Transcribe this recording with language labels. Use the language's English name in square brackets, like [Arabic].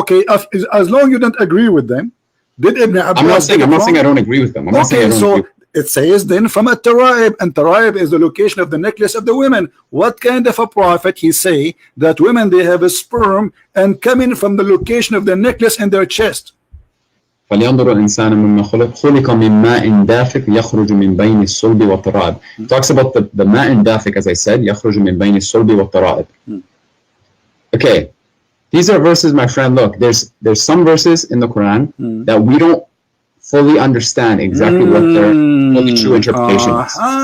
[English] Okay, as long as you don't agree with them, did Ibn Abbas? I'm not saying. I'm not saying I don't agree with them. I'm not saying I Okay, so agree. it says then from a Taraib, and Taraib is the location of the necklace of the women. What kind of a prophet he say that women they have a sperm and coming from the location of the necklace in their chest? [Arabic] فلينظر الإنسان مما خلق من ماء دافق يخرج من بين الصلب والترائب. [English] Talks about the [Arabic] ماء دافق, [English] as I said, [Arabic] يخرج من بين الصلب والترائب. [English] Okay, these are verses, my friend. Look, there's some verses in the Quran that we don't fully understand exactly what their fully true interpretation is.